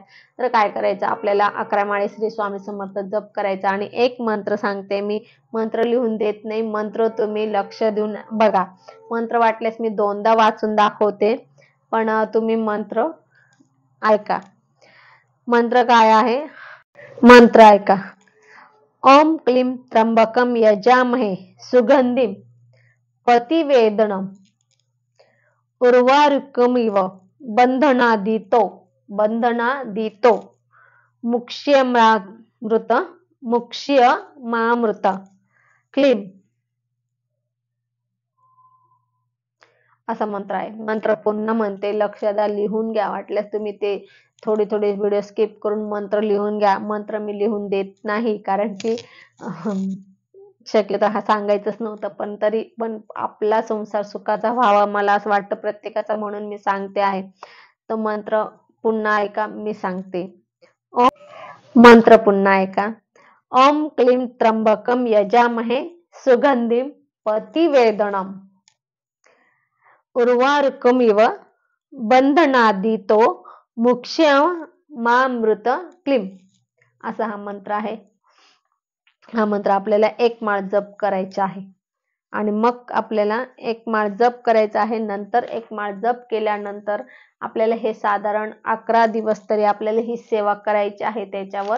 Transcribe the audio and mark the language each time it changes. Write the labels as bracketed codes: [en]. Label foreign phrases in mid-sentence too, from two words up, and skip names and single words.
[mr] तर काय करायचं, आपल्याला 11 माळे श्री स्वामी समर्थ जप करायचा. आणि एक मंत्र सांगते मी, मंत्र लिहून देत नाही, मंत्र तुम्ही लक्ष देऊन बघा. मंत्र वाटल्यास मी 2दा वाचून दाखवते, पण तुम्ही मंत्र ऐका. मंत्र काय आहे, मंत्र ऐका. [sa] ओम क्लीं त्र्यंबकम यजामहे सुगंधिं पतिवेदनम् उर्वारुकमिव बंधनादितो मुक्ष्यमामृत क्लीं. [mr] असा मंत्र आहे. मंत्र पुन्हा म्हणते, लक्ष द्या, लिहून घ्या. वाटल्यास तुम्ही ते थोडे [en] video skip [mr] करून मंत्र लिहून घ्या. मंत्र मी लिहून देत नाही, कारण की शक्यतो हा सांगायचंच नव्हतं, पण तरी पण आपला संसार सुखाचा व्हावा मला असं वाटतं प्रत्येकाचा, म्हणून मी सांगते आहे. तो मंत्र पुन्हा ऐका, मी सांगते. मंत्र पुन्हा ऐका. [sa] ओम क्लीं त्र्यंबकम यजामहे सुगंधिं पतिवेदनम् उर्वारुकमिव बंधनादितो मुक्ष्यमामृत क्लीं. [mr] असा हा मंत्र आहे. हा मंत्र आपल्याला 1 माळ जप करायचा आहे. आणि मग आपल्याला 1 माळ जप करायचा आहे. नंतर 1 माळ जप केल्यानंतर आपल्याला हे साधारण 11 दिवस तरी आपल्याला ही सेवा करायची आहे त्याच्यावर.